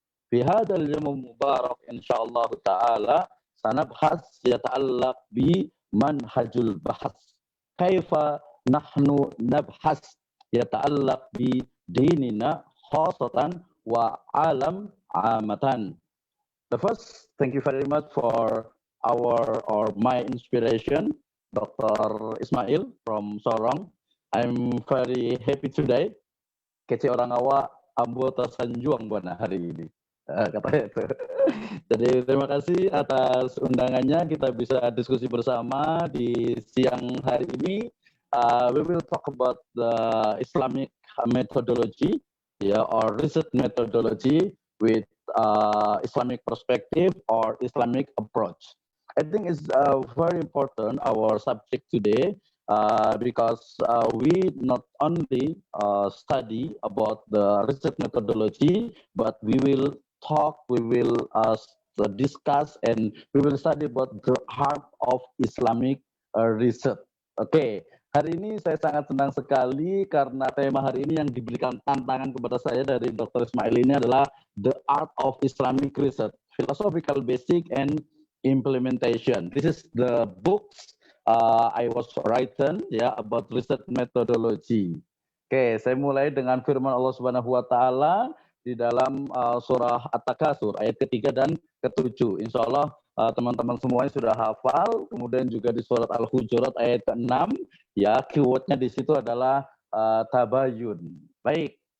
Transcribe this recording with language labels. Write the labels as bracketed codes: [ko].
[ar] في هذا اليوم المبارك إن شاء الله تعالى سنبحث يتعلق بمنهج البحث. كيف نحن نبحث يتعلق بديننا خاصة وعالم عامة. [en] The first, thank you very much for my inspiration, Dr. Ismail from Sorong. I'm very happy today. [min] Kece orang awak ambo tersanjuang buana hari ini. [id] Katanya itu. Jadi terima kasih atas undangannya. Kita bisa diskusi bersama di siang hari ini. [en] We will talk about the Islamic methodology, or research methodology with Islamic perspective or Islamic approach. I think it's very important our subject today because we not only study about the research methodology, but we will talk, we will discuss, and we will study about the heart of Islamic research. Oke. [id] Hari ini saya sangat senang sekali karena tema hari ini yang diberikan tantangan kepada saya dari Dr. Ismail ini adalah The Art of Islamic Research, Philosophical Basic and Implementation. [en] This is the books I was written about research methodology. [id] Oke, saya mulai dengan firman Allah Subhanahu wa taala di dalam surah At-Takasur ayat ke-3 dan ke-7. Insya Allah teman-teman semuanya sudah hafal. Kemudian juga di surat Al-Hujurat ayat ke-6, keywordnya di situ adalah tabayun. Baik.